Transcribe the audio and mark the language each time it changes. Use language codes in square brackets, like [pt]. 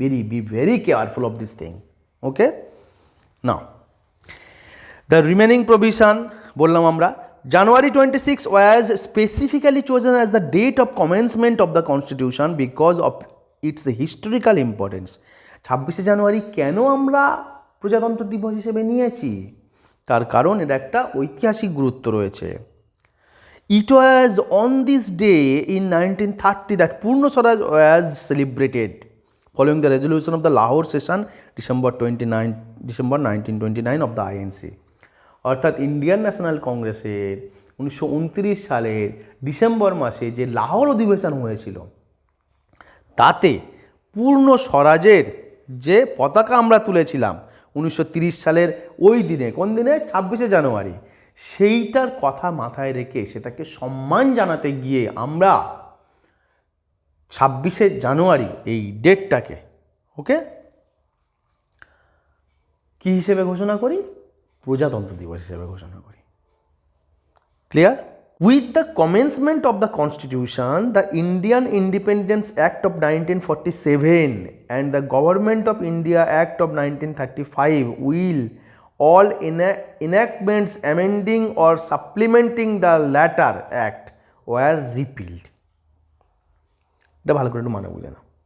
[en] Be very careful of this thing. Okay, now the remaining provision [bn] বললাম আমরা। [en] January 26 was specifically chosen as the date of commencement of the Constitution because of its historical importance. [bn] 26 জানুয়ারি কেন আমরা প্রজাতন্ত্র দিবস হিসেবে নিয়েছি? তার কারণ এর একটা ঐতিহাসিক গুরুত্ব রয়েছে। [en] It was on this day in 1930 that Purna Swaraj was celebrated following the resolution of the Lahore session December 1929 of the INC. [bn] অর্থাৎ ইন্ডিয়ান ন্যাশনাল কংগ্রেসের 1929 সালের ডিসেম্বর মাসে যে লাহোর অধিবেশন হয়েছিল, তাতে পূর্ণ স্বরাজের যে পতাকা আমরা তুলেছিলাম 1930 সালের ওই দিনে, কোন দিনে? 26 জানুয়ারি, সেইটার কথা মাথায় রেখে সেটাকে সম্মান জানাতে গিয়ে আমরা 26 জানুয়ারি এই ডেটটাকে ওকে কী হিসেবে ঘোষণা করি? প্রজাতন্ত্র দিবস হিসেবে ঘোষণা করি। Clear? [en] With the commencement of the Constitution, the Indian Independence Act of 1947 and the Government of India Act of 1935 will all enactments amending or supplementing the latter act were repealed. [bn] এটা ভালো করে একটু মানে বুঝে না।